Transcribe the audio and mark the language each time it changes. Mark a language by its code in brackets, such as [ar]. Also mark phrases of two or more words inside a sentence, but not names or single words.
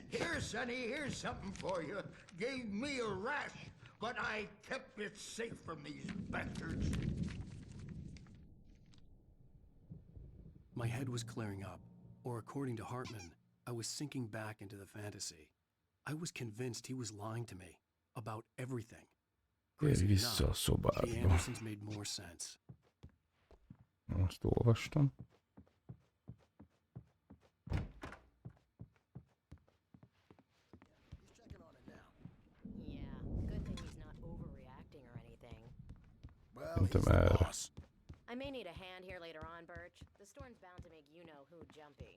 [en] Here, Sonny, here's something for you. Gave me a rash, but I kept it safe from these bastards. My head was clearing up, or according to Hartman, I was sinking back into the fantasy. I was convinced he was lying to me about everything. [hu] Térj vissza a [en] The [hu] szobádba. [en] Andersons made more sense. [hu] Azt olvastam. [en] Yeah, good thing he's not overreacting or anything. Well, [hu] Szerintem [en] he's the [hu] erre. [en] boss. I may need a hand here later on, Birch. The storm's bound to make you-know-who jumpy.